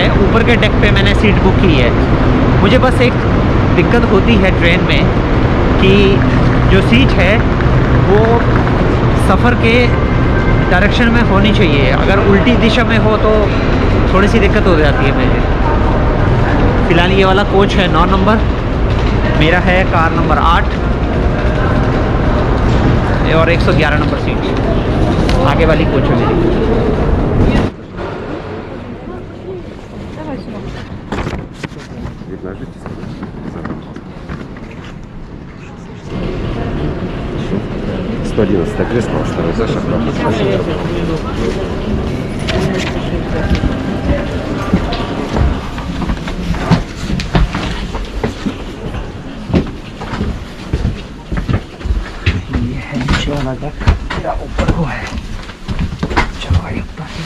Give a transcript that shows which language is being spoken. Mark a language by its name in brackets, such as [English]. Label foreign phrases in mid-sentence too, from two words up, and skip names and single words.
[Hindi] ऊपर के डेक पे मैंने सीट बुक की है। मुझे बस एक दिक्कत होती है ट्रेन में कि जो सीट है वो सफ़र के डायरेक्शन में होनी चाहिए। अगर उल्टी दिशा में हो तो थोड़ी सी दिक्कत हो जाती है मुझे। फ़िलहाल ये वाला कोच है 9 नंबर, मेरा है [English] car number [Hindi] 8 और 111 नंबर सीट आगे वाली कोच है मेरी। [Russian] кресло, второй этаж, [Hindi] ये है नीचे वाला डेक, मेरा ऊपर को है। चलो भाई ऊपर।